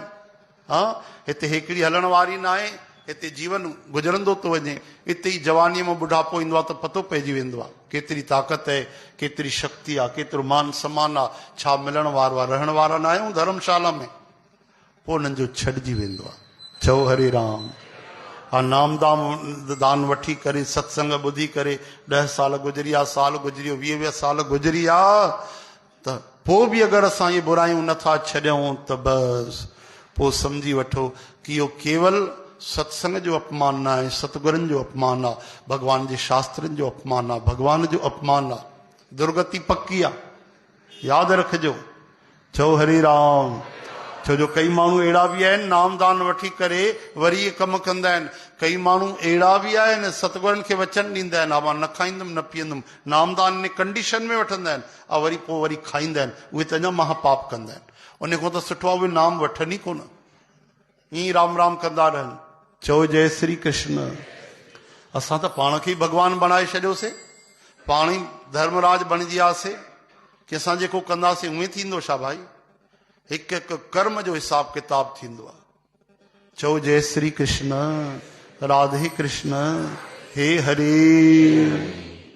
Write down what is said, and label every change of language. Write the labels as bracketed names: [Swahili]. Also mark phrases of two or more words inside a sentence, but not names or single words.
[Sindhi] हा, हिते हिकिड़ी हलण वारी न आहे, हिते जीवन गुज़रंदो थो वञे। हिते ई जवानीअ में बुढ़ापो ईंदो आहे त पतो पइजी वेंदो आहे केतिरी ताक़त आहे, केतिरी शक्ति आहे, केतिरो मान सम्मान आहे, छा मिलण वारो आहे। रहण वारा न आहियूं धर्मशाला में। पोइ हुननि जो छॾिजी वेंदो आहे। चओ हरे राम। हा, नामदान वठी करे सत्संग ॿुधी करे 10 साल गुज़री विया, साल गुज़री वियो, 20 साल गुज़री विया, त पोइ बि अगरि असां इहे बुरायूं नथा छॾियूं त बसि पोइ सम्झी वठो कि इहो केवल सत्संग जो अपमान न आहे, सतगुरनि जो अपमान आहे, भॻवान जे शास्त्रनि जो अपमान आहे, भॻवान जो अपमान आहे। दुर्गति पक्की आहे, यादि रखिजो। चओ हरे राम। छो जो कई माण्हू अहिड़ा बि आहिनि नामदान वठी करे वरी इहे कमु कंदा आहिनि। कई माण्हू अहिड़ा बि आहिनि सतगुरनि खे वचन ॾींदा आहिनि, हा मां न खाईंदुमि न पीअंदुमि, नामदान इन कंडीशन में वठंदा आहिनि, ऐं वरी पोइ वरी खाईंदा आहिनि। उहे त अञा महापाप कंदा आहिनि। उन खां त सुठो आहे उहे नाम वठनि ई कोन, ईअं राम राम कंदा रहनि। चओ जय श्री कृष्ण। असां त पाण खे ई भॻवानु बणाए छॾियोसीं, पाण ई धर्मराज बणिजी वियासीं कि असां जेको कंदासीं उहे थींदो छा भाई? हिकु हिकु कर्म जो हिसाब किताब थींदो आहे। चओ जय श्री कृष्ण, राधे कृष्ण, हे हरे।